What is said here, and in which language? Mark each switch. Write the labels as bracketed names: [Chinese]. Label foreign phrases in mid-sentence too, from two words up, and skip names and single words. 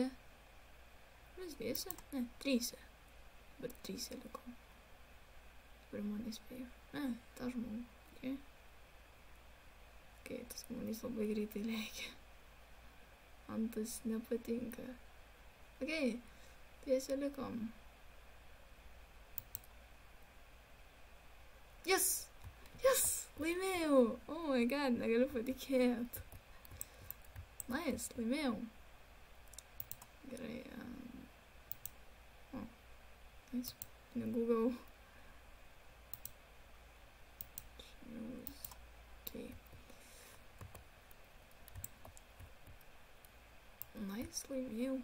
[Lithuanian] Mes dviese? Ne, tryse. Bet tryse liko. Dabar man nespėjau. Ne, tą žmogų. Okay. Okay, tas manys labai greitai lėkia. Man tas nepatinka. Okay, tiesiai likom. [English] Yes! Yes! Laimėjau! Oh my god, [Lithuanian] negaliu patikėt. Nice, laimėjau. Gerai. Nice. Pinigų gavau. Okay. Nice, laimėjau.